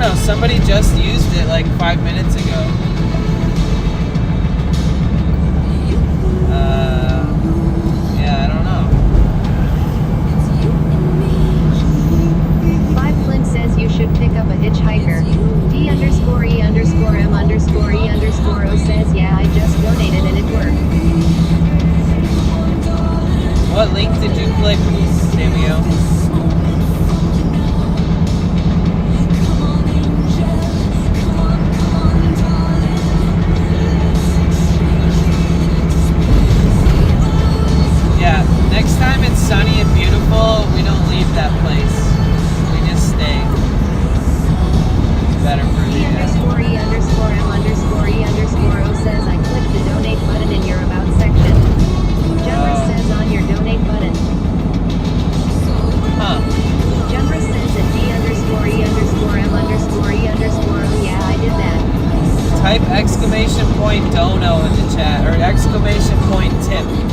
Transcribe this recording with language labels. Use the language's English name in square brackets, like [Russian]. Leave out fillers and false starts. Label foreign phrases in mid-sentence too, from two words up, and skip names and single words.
[English] somebody just used it like 5 minutes ago. Yeah, I don't know. 5 Flint says you should pick up a hitchhiker. D_E_M_E_O says yeah, I just donated and it worked. What link did you click, Samuel? Yeah, next time it's sunny and beautiful, we don't leave that place. We just stay. Better for you. D_E_M_E_O says I clicked the donate button in your about section. Generous says on your donate button. Huh. Generous says at D_E_M_E_O yeah, I did that. Type exclamation point dono in the chat, or exclamation point tip.